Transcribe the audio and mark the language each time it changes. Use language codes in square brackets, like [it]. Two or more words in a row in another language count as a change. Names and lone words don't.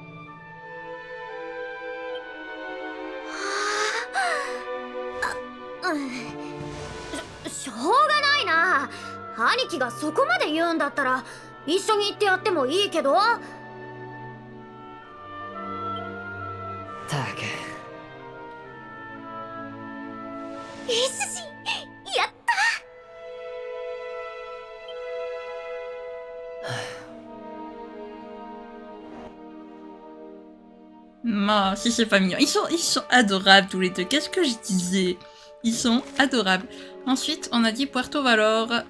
[ja] しょうがないな。兄貴がそこまで言うんだったら一緒に行ってやってもいいけど。たく。いいし、やった。 [fr] Ma, si c'est pas mignon. Ils sont adorables tous les deux. Qu'est-ce que je disais? Ils sont adorables. Ensuite, on a dit Puerto Valor.